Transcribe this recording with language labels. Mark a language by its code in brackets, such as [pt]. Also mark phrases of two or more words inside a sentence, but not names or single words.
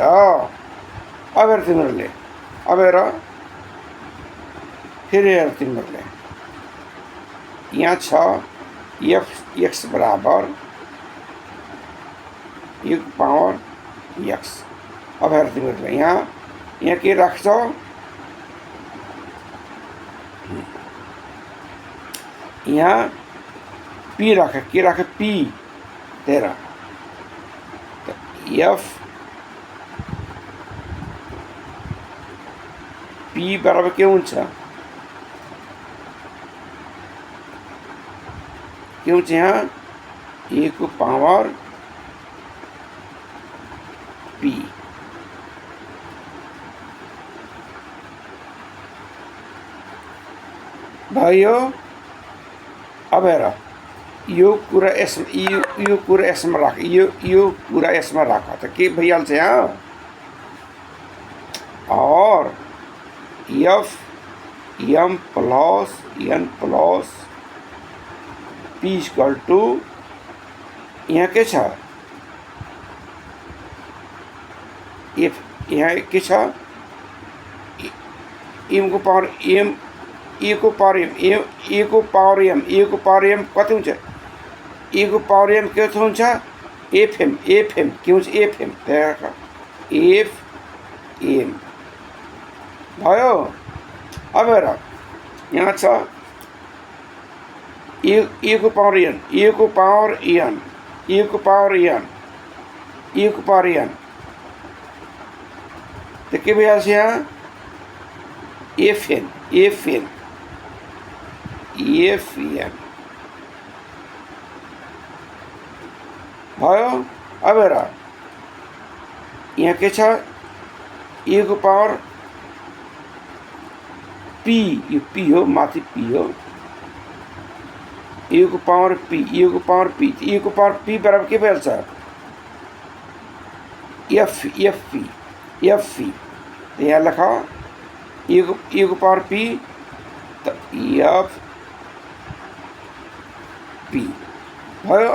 [ne] अब हेर तिमीहरूले अब हेर फेरि हेर तिमीहरूले यहाँ छ एफ एक्स बराबर ए को पावर एक्स। अब हेर तिमीहरूले यहाँ के राख्छौ यहाँ पी राख, के राख पी तेरा एफ पी बराबर के हुन्छ यहाँ ए को पावर पी भयो। अब हेर यो कुरा यसमा राख, यो कुरा यसमा राख त के भइहाल्छ यहाँ और एफ m प्लस n प्लस p [en] equal to [ne] यहाँ के छ f यहाँ के छ m को पावर m a को पावर m a को पावर m कति हुन्छ a को पावर m के हुन्छ fm के हुन्छ fm त्यहाँ fm भयो। अब हेर यहाँ छ a को पावर n a को पावर n a को पावर n a को पावर n तो के भइहाल्छ यहाँ fn भयो। अब हेर यहाँ के छ a को पावर p यो p हो माथि p हो a को पावर p a को पावर p बराबर के भइहाल्छ f यहाँ लेख a को पावर p तो f p भयो।